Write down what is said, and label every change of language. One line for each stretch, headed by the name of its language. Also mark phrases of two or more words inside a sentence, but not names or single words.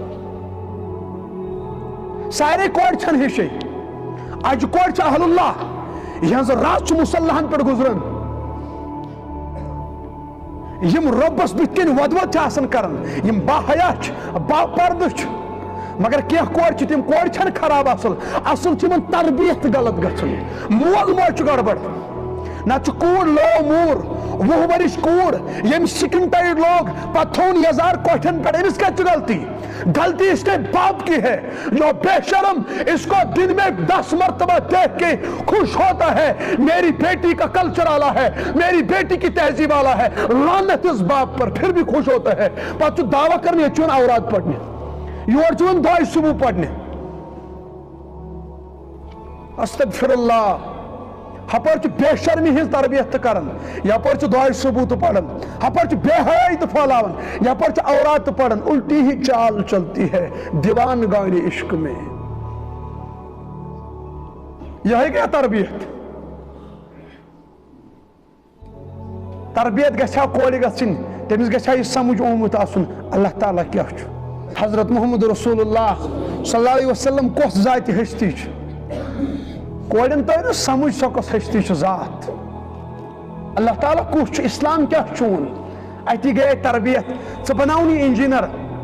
Kashmiri: سارے کورِ چھنہٕ ہِشے اجہِ کورِ چھِ اہل اللہ یہنٛز رات چھُ مُصلحن پٮ۪ٹھ گُزران یم رۄبس بٕتھِ کَنۍ ودوَد چھِ آسان کران یم باحیا چھِ با پردٕ چھِ مگر کینٛہہ کورِ چھِ تِم کورِ چھنہٕ خراب اصل اصل چھِ یِمن تربیت غلط گژھان مول موج چھُ گڑبڑ نتہٕ چھُ کوٗر لو موٗر 20 ؤرِش کوٗر ییٚمۍ
English: skin tight
Kashmiri: لوگ پتہٕ تھوٚوُن یزار کۄٹھٮ۪ن پٮ۪ٹھ أمِس کتہِ چھِ غلطی غلطی
Urdu: اس کے باپ کی ہے جو بے شرم اس کو دن میں 10 مرتبہ دیکھ کے خوش ہوتا ہے میری بیٹی کا کلچر آلہ ہے میری بیٹی کی تہذیب آلہ ہے لعنت اس باپ پر پھر بھی خوش ہوتا ہے
Kashmiri: پتہٕ چھُ دعویٰ کرنے ییٚتہِ چھُ یِوان اورات پرنہِ یور چھُ یِوان دۄیہِ صبح پرنہِ استغفر اللہ ہپٲرۍ چھُ بے شرمی ہٕنٛز تربیت تہِ کران یپٲرۍ چھُ دۄیہِ صبح تہِ پران ہپٲرۍ چھُ بے حیٲیی تہِ پھٲلاوان یپٲرۍ چھُ اورات تہِ پران
Urdu: الٹی ہی چال چلتی ہے دیوان گانے عشق میں
Kashmiri: یہے گیا تربیت تربیت گژھِ ہا کورِ گژھٕنۍ تٔمِس گژھِ ہا یہِ سمجھ آمُت آسُن اللہ تعالیٰ کیٛاہ چھُ حضرت محمد رسول اللہ صلی اللہ علیہ وسلم کۄس ذاتہِ ہستی چھِ کورٮ۪ن تٲے نہٕ سمجھ سۄ کۄس ہستی چھِ ذات اللہ تعالیٰ کُس چھُ اسلام کیٛاہ چھُ چون اتی گٔیے تربیت ژٕ بناوُن یہِ انجیٖنر